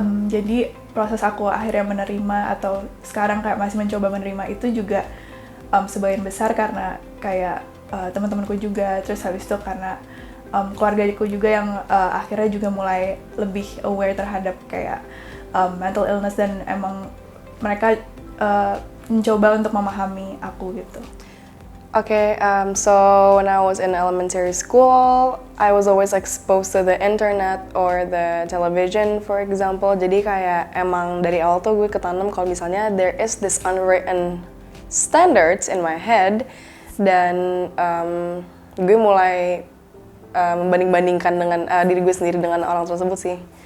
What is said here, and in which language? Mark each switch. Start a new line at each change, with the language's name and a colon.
Indonesian: Jadi proses aku akhirnya menerima atau sekarang kayak masih mencoba menerima itu juga sebagian besar karena kayak teman-temanku juga, terus habis itu karena keluargaku juga yang akhirnya juga mulai lebih aware terhadap kayak mental illness dan emang mereka mencoba untuk memahami aku gitu.
English: Okay, so when I was in elementary school, I was always exposed to the internet or the television, for example.
Indonesian: Jadi kayak emang dari awal tuh gue ketanam kalau misalnya
English: there is this unwritten standards in my head,
Indonesian: dan gue mulai membanding-bandingkan dengan diri gue sendiri dengan orang tersebut sih.